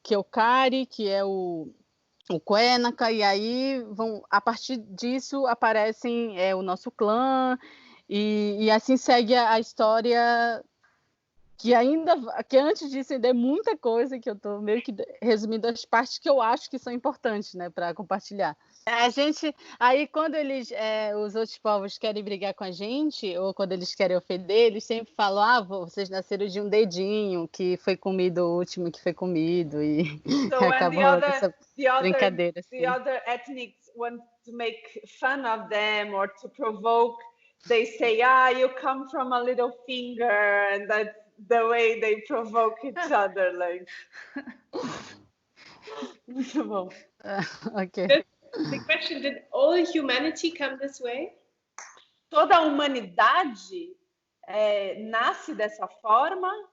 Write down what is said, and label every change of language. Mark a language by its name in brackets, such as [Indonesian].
[Portuguese] Kari, que é o Cuénaca, e aí a partir disso aparecem o nosso clã, e assim segue a história, que antes disso ainda é muita coisa, que eu estou meio que resumindo as partes que eu acho que são importantes, né, para compartilhar. Aí quando os outros povos querem brigar com a gente, ou quando eles querem ofender, eles sempre falam, vocês nasceram de um dedinho, que foi comido, o último que foi comido, e acabou essa brincadeira. Assim. [English] The other ethnics want to make fun of them or to provoke, they say, you come from a little finger, and that's the way they provoke each other, like. [Portuguese] Muito bom. Ok. [English] The question, did all humanity come this way? [Portuguese] Toda a humanidade nasce dessa forma?